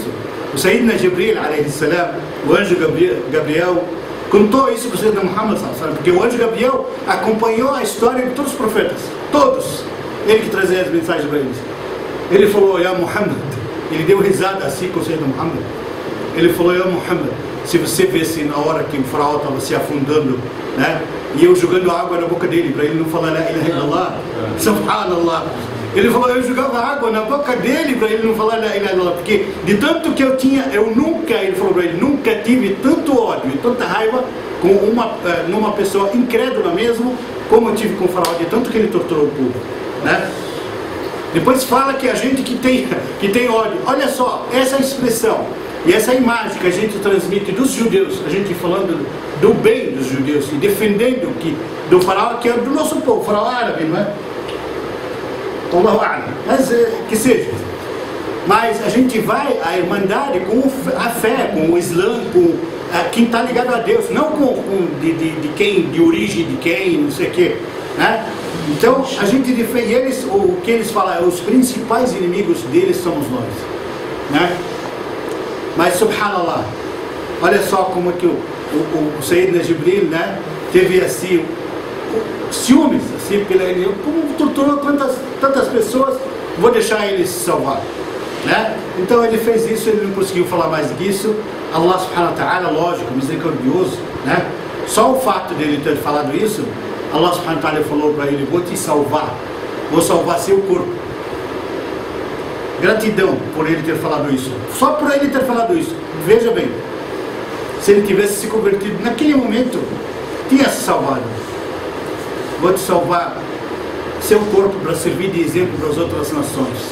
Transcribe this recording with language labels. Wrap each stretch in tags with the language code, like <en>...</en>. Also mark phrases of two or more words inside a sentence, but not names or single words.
<pt>O Sayyidina Jibril,</pt> <ar>عليه السلام,</ar> <pt>o anjo Gabriel, contou isso para o Sayyidina Muhammad, porque o anjo Gabriel acompanhou a história de todos os profetas, todos, ele que trazia as mensagens para eles. Ele falou, Ya Muhammad, ele deu risada assim com o Sayyidina Muhammad, ele falou, Ya Muhammad, se você visse na hora que o faraó estava se afundando, né, e eu jogando água na boca dele, para ele não falar</pt> <ar>لا إله إلا الله، سبحان الله,</ar> <pt>ele falou, eu jogava água na boca dele para ele não falar</pt> <ar>لا إله إلا الله,</ar> <pt>porque de tanto que eu tinha, ele falou para ele, nunca tive tanto ódio e tanta raiva com numa pessoa incrédula mesmo, como eu tive com o faraó, de tanto que ele torturou o povo, né? Depois fala que a gente que tem ódio, olha só, essa expressão e essa imagem que a gente transmite dos judeus, a gente falando do bem dos judeus e defendendo do faraó, que é do nosso povo, faraó árabe, não é?</pt> <ar>الله أعلم,</ar> <pt>mas que seja. Mas a gente vai à irmandade com a fé, com o Islã, com quem está ligado a Deus, não de quem, de origem de quem, não sei o quê, né? Então a gente defende eles, o que eles falam, os principais inimigos deles somos nós, né? Mas subhanallah, olha só como que o Sayyidina Jibril, né, teve assim ciúmes, assim, como torturou tantas pessoas, vou deixar eles se salvar, né? Então ele fez isso, ele não conseguiu falar mais disso.</pt> <ar>الله سبحانه وتعالى,</ar> <pt>lógico, misericordioso, né? Só o fato dele ter falado isso, Allah</pt> <ar>سبحانه وتعالى</ar> <pt>falou para ele, vou te salvar, vou salvar seu corpo. Gratidão por ele ter falado isso, só por ele ter falado isso. Veja bem, se ele tivesse se convertido naquele momento, tinha se salvado. Vou te salvar seu corpo para servir de exemplo para as outras nações.</pt>